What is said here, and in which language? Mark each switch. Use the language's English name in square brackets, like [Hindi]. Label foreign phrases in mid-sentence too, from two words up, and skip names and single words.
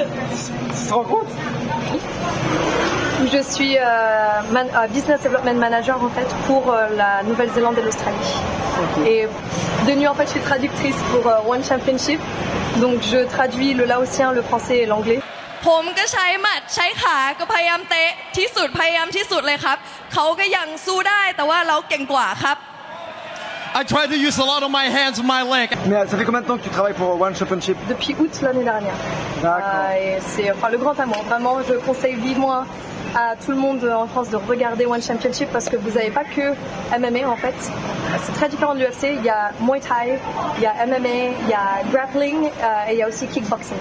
[French] Tu te rends compte? Je suis [English] Business Development Manager [French] en fait pour la Nouvelle-Zélande et l'Australie. Et de nuit en fait je suis traductrice pour One Championship, donc je traduis le laotien, le français et l'anglais. [Thai] ผมก็ใช้หมัดใช้ขาก็พยายามเตะที่สุดพยายามที่สุดเลยครับเขาก็ยังสู้ได้แต่ว่าเราเก่งกว่าครับ [English] I try to use a lot of my hands and my leg. [French] Mais ça fait combien de temps que tu travailles pour One Championship? Depuis août l'année dernière. D'accord. Et c'est le grand amour. Vraiment, je conseille vivement à tout le monde en France de regarder One Championship parce que vous n'avez pas que MMA en fait. C'est très différent de l'UFC. Il y a Muay Thai, il y a MMA, il y a grappling et il y a aussi kickboxing.